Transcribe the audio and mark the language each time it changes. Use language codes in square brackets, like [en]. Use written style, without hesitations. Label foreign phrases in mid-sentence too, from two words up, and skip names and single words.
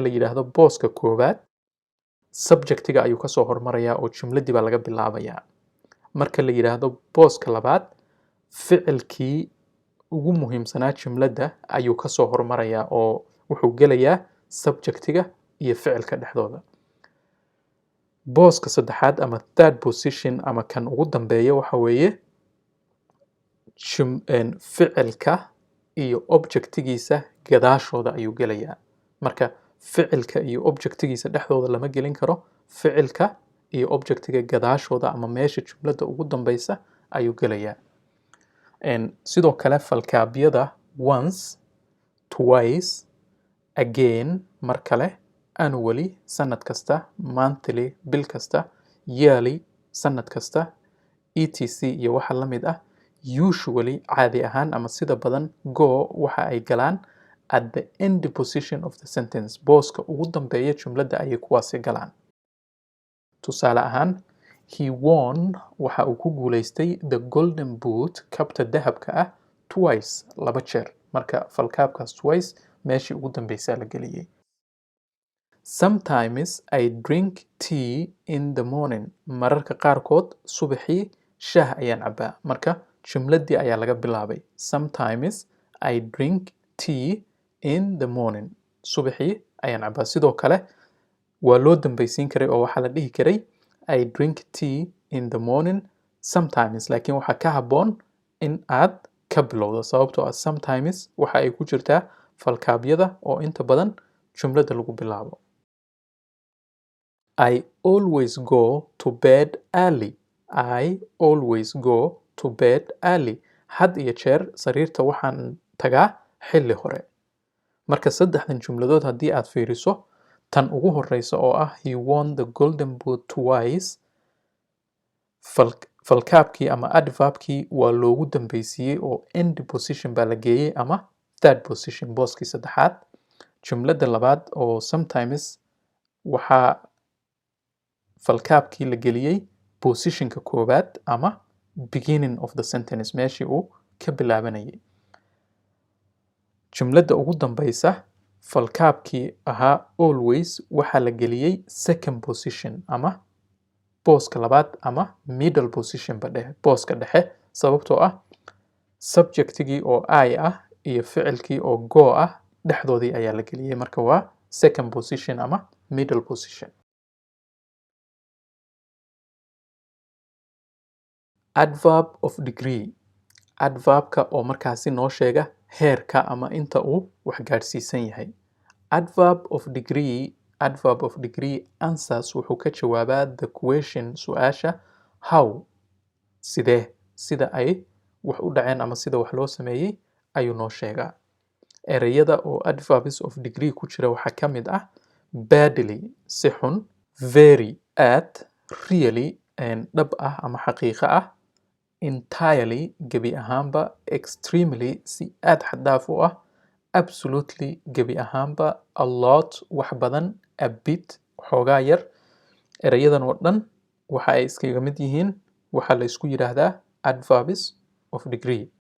[so] la yidhaahdo booska koowaad subjectiga ayuu kasoo hormarayaa oo jumladdii baa laga bilaabayaa marka la yidhaahdo booska labaad ficilkii ugu muhiimsanaa jumladda ayuu kasoo hormarayaa oo wuxuu gelayaa subjectiga iyo ficilka dhexdooda booska saddexaad ama [en] third position [so] ama kan ugu dambeeya waxa weeye ficilka iyo objectigiisa gadaashooda ayuu gelayaa marka ficilka iyo objectigiisa dhexdooda lama gelin karo ficilka iyo objectiga gadaashooda ama meesha jumladda ugu dambeysa ayuu gelayaa sidoo kale falkaabyada [en] once twice again [so] mar kale annually sanad kasta monthly bil kasta yearly sanad kasta etc iyo waxa la mid ah usually caadi ahaan ama sida badan go waxa ay galaan [en] at the end position of the sentence [so] booska ugu dambeeya jumladda ayay kuwaasi galaan tusaale ahaan [en] he won [so] waxa uu ku guulaystay [en] the golden boot [so] kabta dahabka ah twice laba jeer marka falkaabkaas twice meeshii ugu dambeysaa la geliyey [en] sometimes I drink tea in the morning [so] mararka qaarkood subaxii shaah ayaan cabaa marka jumladdii ayaa laga bilaabay [en] sometimes I drink tea in the morning [so] subaxii ayaan cabaa sidoo kale waa loo dambeysiin karay oo waxaa la dhihi karay [en] I drink tea in the morning sometimes [so] laakiin waxaa ka habboon in aad ka bilowdo sababtoo ah sometimes waxa ay ku jirtaa falkaabyada oo inta badan jumladda lagu bilaabo [en] I always go to bed early I always go to bed early [so] had iyo jeer sariirta waxaan tagaa xilli hore marka saddexdan jumladood haddii aad fiiriso tan ugu horeysa oo ah [en] he won the golden boot twice [so] falkaabkii ama adverbkii waa loogu dambeysiiyey oo [en] end position [so] baa la geeyey ama [en] third position [so] booskii saddexaad jumladda labaad oo sometimes waxaa falkaabkii la geliyey positionka koowaad ama [en] beginning of the sentence [so] meeshii uu ka bilaabanayay jumladda ugu dambeysa falkaabkii ahaa always waxaa la geliyey [en] second position [so] ama booska labaad ama [en] middle position [so] booska dhexe sababtoo ah subjectigii oo I ah iyo ficilkii oo go ah dhexdoodii ayaa la geliyey marka waa [en] second position [so] ama [en] middle position adverb of degree [so] adverbka oo markaasi noo sheega heerka ama inta uu wax gaadhsiisan yahay [en] adverb of degree answers [so] wuxuu ka jawaabaa [en] the question [so] su-aasha how sidee sida ay wax u dhaceen ama sida wax loo sameeyey ayuu noo sheegaa ereyada oo [en] adverbs of degree [so] ku jira waxaa ka mid ah badly si xun very aad really dhab ah ama xaqiiqo ah entirely gebi ahaanba extremely si aad xad dhaaf u ah absolutely gebi ahaanba [en] a lot [so] wax badan [en] a bit [so] xoogaa yar erayadan oo dhan waxa ay iskaga mid yihiin waxaa la isku yidhaahdaa [en] adverbs of degree